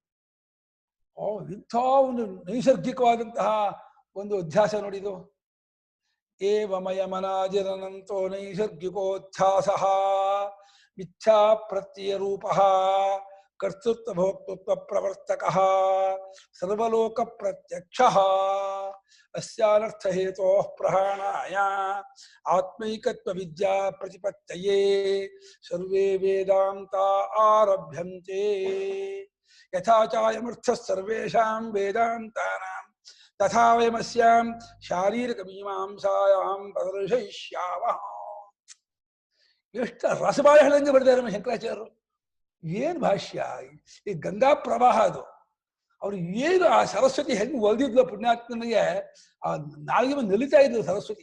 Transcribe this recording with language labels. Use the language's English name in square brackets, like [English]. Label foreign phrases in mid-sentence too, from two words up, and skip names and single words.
[Kannada] ಇಂಥ ಒಂದು ನೈಸರ್ಗಿಕವಾದಂತಹ ಒಂದು ಅಧ್ಯಾಸ ನೋಡಿದು. [Sanskrit] ಏವಮಯ ಮನಾಜಿರನಂತೋ ನೈಸರ್ಗಿಕೋಧ್ಯಾಸ ಮಿಥ್ಯಾ ಪ್ರತ್ಯಯ ರೂಪ ಕರ್ತೃತ್ವ ಭೋಕ್ತೃತ್ವ ಪ್ರವರ್ತಕ ಸರ್ವಲೋಕ ಪ್ರತ್ಯಕ್ಷ ಅಸ್ಯಾನರ್ಥ ಹೇತೋ ಪ್ರಹಾಣಾಯ ಆತ್ಮೈಕತ್ವ ವಿದ್ಯಾ ಪ್ರತಿಪತ್ತಯೇ ಸರ್ವೇ ವೇದಾಂತ ಆರಭ್ಯಂತೆ ಯಥಾ ಚಾಯಮರ್ಥ ಸರ್ವೇಷಾಂ ವೇದಾಂತಾನಾಂ ತಥಾ ವಯಮಸ್ಯಾಂ ಶಾರೀರಿಕ ಮೀಮಾಂಸಾಯಾಂ ಪ್ರದರ್ಶಯಿಷ್ಯಾಮಃ. [Kannada] ಎಷ್ಟು ರಸಬಾಳ ಹೇಳಂಗೆ ಬರ್ತಾರೆ ಶಂಕರಾಚಾರ್ಯರು. ಏನ್ ಭಾಷ್ಯ! ಈ ಗಂಗಾ ಪ್ರವಾಹ ಅದು. ಅವ್ರು ಏನು ಆ ಸರಸ್ವತಿ ಹೆಂಗ್ ಒಲ್ದಿದ್ಲು ಪುಣ್ಯಾತ್ಮನಿಗೆ, ಆ ನಾಲಿಗೆ ಮೇಲೆ ನಲಿತಾ ಇದ್ಲು ಸರಸ್ವತಿ.